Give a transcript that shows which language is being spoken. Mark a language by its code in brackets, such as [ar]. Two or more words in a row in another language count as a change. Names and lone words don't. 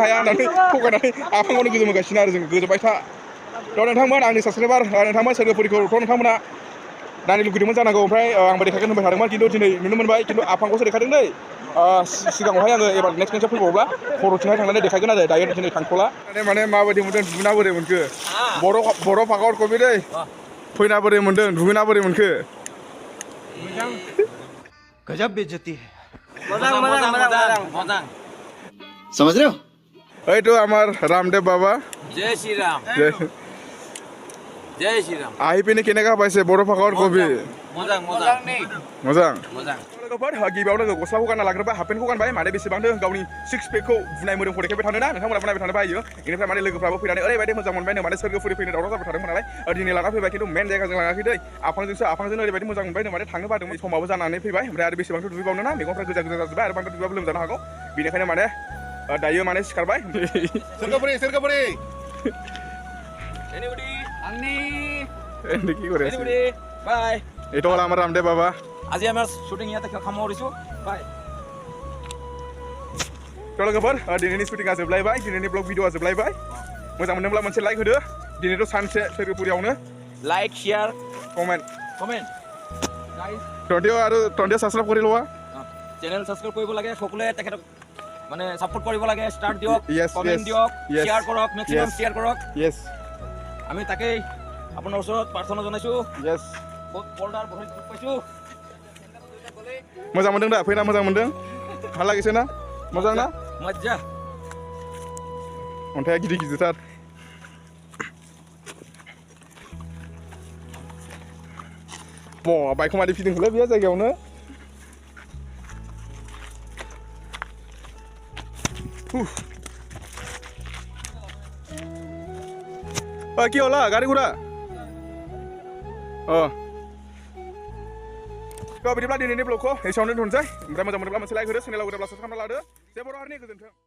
[brx] हाया होननानै थगायनानै आफाङावनो गोजोमहोगासिनो आरो जों गोजोमबाय था थ' नोंथांमोन आंनि साबसक्राइबार नोंथांमोन सोरगोफुरिखौथ' नोंथांमोना नायनो लुगैदोंमोन जानांगौ ओमफ्राय आंबो देखायगोन होनबाय थादोंमोन खिन्थु दिनै नुनो मोनबाय खिन्थु आफांखौसो देखायदों दै सिगाङावहाय आङो एबार नेक्स्ट खेबसे फैबावब्ला खर'थिंहाय थांनानै देखायगोन आरो दायो दिनै थांथ'ला माने माबायदि मोनदों दुगैना बोरै मोनखो बर' फाखर कबि दै फैना बोरै मोनदों दुगैना बोरै मोनखो [hi] गजब बेइज्जती है समझ रहे हो ओइ तो আমার रामदेव बाबा जय श्री राम जय श्री राम [as] আহি পিনে কেনেকা পাইছে [brx] बर' फाखर कबि मोजां मोजां मोजां लोगोफोर गिबियावनो गस्लाखौ गानना लाग्रोबाय हाफपेन्टखौ गानबाय माने बेसेबांनो गावनि सिक्स पेकखौ बुनाय मोदोमखौ देखायबाय थानो ना नोंथांमोनाबो नायबाय थानो बायो बेनिफ्राय माने लोगोफ्राबो फैनानै ओरैबायदि मोजां मोनबायनो माने सोरगोफुरि फैनो दावराव जाबाय थादोंमोन नालाय दिनै लाना फैबाय खिन्थु मेन जायगाजों लाङाखै दै आफांजों ओरैबायदि मोजां मोनबायनो माने थांनो बादोंमोन समाबो जानानै फैबाय ओमफ्राय आरो बेसेबांथ' दुगैबावनो ना मेगनफ्रा गोजा गोजा जाजोब्बाय आरो बांद्राय दुगैबाबो लोमजानो हागौ बेनिखायनो माने दायो माने सिखारबाय सोरगोफुरि [as] কি করে বাই এটা হলো আমার রামদেব বাবা আজি আমাৰ শুটিং ইয়াতে সামৰিছো বাই थ' लोगोफोर दिनैनि शुटिंआ जोबलायबाय दिनैनि ब्लग भिडिअआ जोबलायबाय मोजां मोनदोंब्ला मोनसे लाइक होदो दिनैथ' सानसे सोरगोफुरियावनो [en] like share कमेन्ट গাইজ [as] টন্টিয়া সাবস্ক্ৰাইব কৰি লোৱা চেনেল সাবস্ক্ৰাইব কৰিব লাগে সকলোৱে তেখেতক মানে সাপোৰ্ট কৰিব লাগে ষ্টাৰ্ট দিয়ক [en] Yes, কমেন্ট yes, [as] দিয়ক [en] yes, [as] শেয়াৰ কৰক মেক্সিমাম [en] yes. [as] শেয়াৰ কৰক [en] য়েছ [as] আমি তাকেই আপোনাৰ ওচৰত প্ৰাৰ্থনা জনাইছো [en] য়েছ [as] বহুত বৰ্ডাৰ বহুত দুখ পাইছো [brx] मोजां मोनदों दा फैना मोजां मोनदों [as] ভাল লাগিছে [brx] ना मोजां ना [hi] मज्जा [brx] अन्थाइया गिदिर गिदिरथार बाइकखौ मादै फिदिंखोलै बे जायगायावनो [as] কি হলা গাড়ি ঘোড়া [brx] बिदिब्ला दिनैनि ब्लगखौ एसेयावनो दोनसै ओमफ्राय मोजां मोनोब्ला मोनसे लाइक होदो चेनेलाव गोदाब्ला साबस्क्राइब खालामना लादो जे बर' हारिनि गोजोन्थों